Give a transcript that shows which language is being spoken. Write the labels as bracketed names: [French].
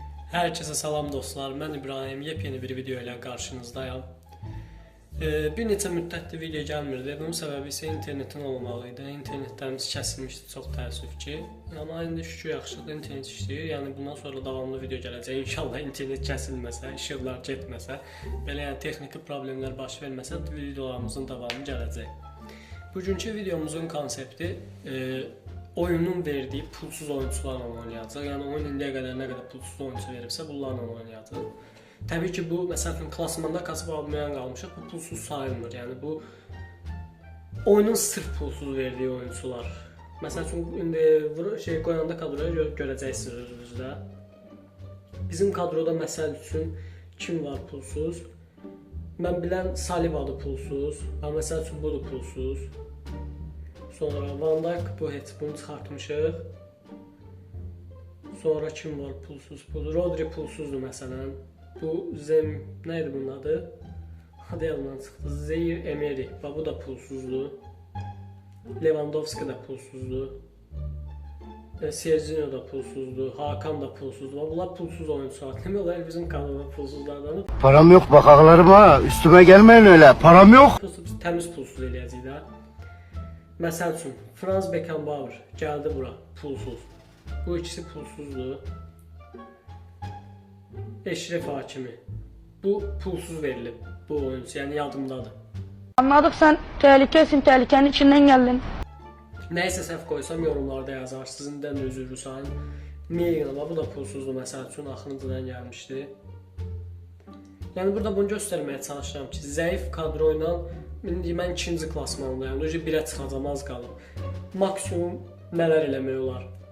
[Turkish] Herkese salam dostlar, ben İbrahim. Yepyeni bir video ile karşınızdayım. [Azerbaijani] Bir neçə müddətdir video gəlmirdi. Bunun səbəbi isə internetin olmalıydı. İnternetlərimiz kəsilmişdi, çox təəssüf ki. Amma indi şükür yaxşıdır, internet işləyir. Yəni bundan sonra davamlı video gələcək. İnşallah internet kəsilməsə, işıqlar getməsə, belə yəni texniki problemlər baş verməsə, videolarımızın davamı gələcək. Bugünkü videomuzun konsepti oyunun verdiği pulsuz oyuncularla oynayacaq. Yəni oyun indiyə qədər nə qədər pulsuz oyuncu veribsə, bunlarla oynayacaq. Təbii ki, bu məsələn klasmanda kasıb almayan qalmışıq. Bu pulsuz sayılmır. Yəni bu oyunun sırf pulsuz verdiyi oyuncular. Məsələn indi qoyanda kadroya görəcəksiniz özünüzdə. Bizim kadroda məsəl üçün kim var pulsuz? Mən bilən Salibadır pulsuz. Məsəl üçün budur pulsuz. Sonra Van Dijk bu heç bunu çıxartmışıq. Sonra kim var pulsuz? Rodri pulsuzdur məsələn. Bu neydi bunun adı? Adı yadımdan çıxdı. Zaire Emery. Bu da pulsuzdur. Lewandowski da pulsuzdur. Serginho da pulsuzdur. Hakan da pulsuzdur. Bunlar pulsuz oyuncular. Demək olar bizim kadroda pulsuzlardan. [Turkish] Param yok bak ağlarıma. Üstüme gelmeyin öyle. Param yok. [Azerbaijani] Biz təmiz pulsuz eləyəcəyik də. Məsəl üçün Franz Beckenbauer gəldi bura pulsuz. Bu ikisi pulsuzdur. Eşref Hakimi. Bu pulsuz verilib bu oyuncu, yəni yadımdadır. [Turkish] Anladık, sen tehlikesin, tehlikenin içinden geldin. [Azerbaijani] Nəysə səhv qoysam yorumlarda yazar. Sizindən üzürlü sayın. Meyğlama bu da pulsuzdur məsəl üçün axırıncıdan gəlmişdi. Yəni burada bunu göstərməyə çalışıram ki, zəif kadro ilə indi mən 2-ci klasmandayım. Necə 1-ə çıxacam, az qalıb. Maksimum nələr eləmək olar?